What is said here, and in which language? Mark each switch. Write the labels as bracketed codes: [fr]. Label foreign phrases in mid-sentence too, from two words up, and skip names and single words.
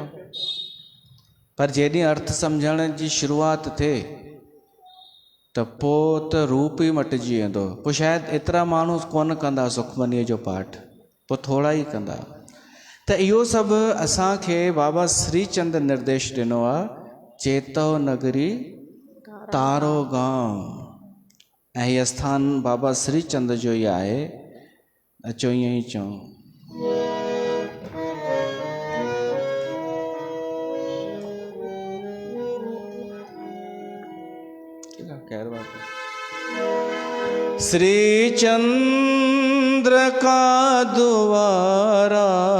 [sd] पर जेॾीं अर्थ सम्झण जी शुरूआत थिए त पोइ त रूप ई मटिजी वेंदो। पोइ शायदि एतिरा माण्हू कोन कंदा सुखमनीअ जो पाठ, पोइ थोरा ई कंदा। त इहो सभु असांखे बाबा श्रीचंद निर्देश ॾिनो आहे। चेतो नगरी तारो गांव, ऐं हीअ स्थान बाबा श्रीचंद जो ई आहे। अचो ईअं ई चऊं। [hi] श्री चंद्र का द्वारा